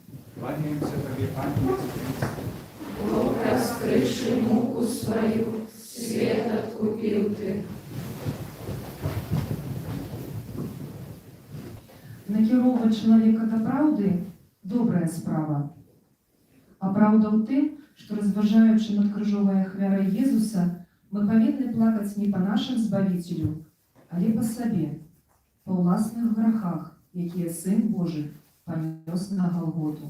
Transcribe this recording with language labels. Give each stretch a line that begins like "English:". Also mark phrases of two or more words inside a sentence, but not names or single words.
Russian: Кланяемся Тебе, Пане Иисус Христе. Бог, раскрывший муку свою, свет откупил Ты.
Belarusian: Накіроўваць чалавека да праўды добрая справа. А праўда ў тым, што разважаючы над крыжовай ахвярай Езуса, мы павінны плакаць не па нашым збавіцелю, але па сабе, па ўласных грахах, якія Сын Божы панёс на Галготу.